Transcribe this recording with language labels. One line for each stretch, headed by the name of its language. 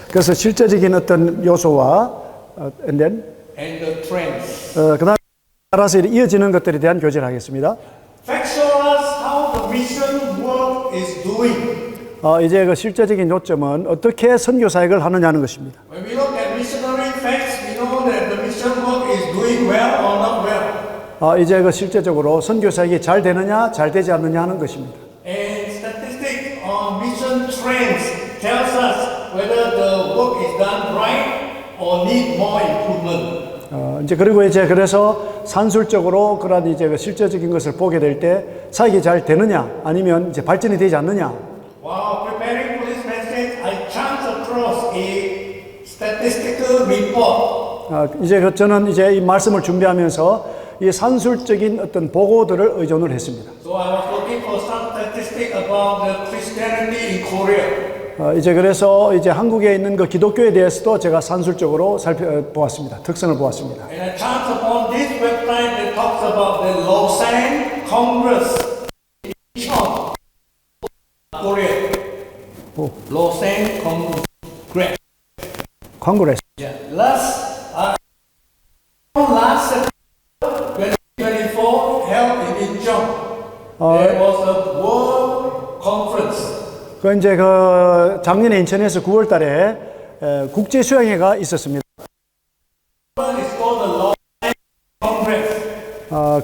Korean: 그래서 실제적인 어떤 요소와
English: and then and the trends.
Korean: 그다음 따라서 이어지는 것들에 대한 교제를 하겠습니다.
English: Facts show us how the mission work is doing.
Korean: 이제 그 실제적인 요점은 어떻게 선교 사역을 하느냐는 것입니다.
English: When we look at missionary facts, we know that the mission work is doing well or not well.
Korean: 이제 그 실제적으로 선교 사역이 잘 되느냐, 잘 되지 않느냐 하는 것입니다.
English: And statistics on mission trends tells us whether the work is done right or need more improvement.
Korean: 이제 그리고 이제 그래서 산술적으로 그런 이제 그 실제적인 것을 보게 될 때 사역이 잘 되느냐, 아니면 이제 발전이 되지 않느냐.
English: While preparing for this message, I chanced across a statistical report.
Korean: 이제 저는 이제 이 말씀을 준비하면서 이 산술적인 어떤 보고들을 의존을 했습니다.
English: So I was looking for some statistic about the Christianity in Korea.
Korean: 이제 그래서 이제 한국에 있는 그 기독교에 대해서도 제가 산술적으로 살펴보았습니다. 특성을 보았습니다.
English: And I chanced upon this website that talks about the Lausanne Congress in Incheon, Korea. Lausanne Congress.
Korean: 콩그레스.
English: Yeah. Last September 2024, held in Incheon, there was a world conference.
Korean: 그 이제 그 작년에 인천에서 9월달에 국제 수양회가 있었습니다.
English: It's called the Lausanne Congress.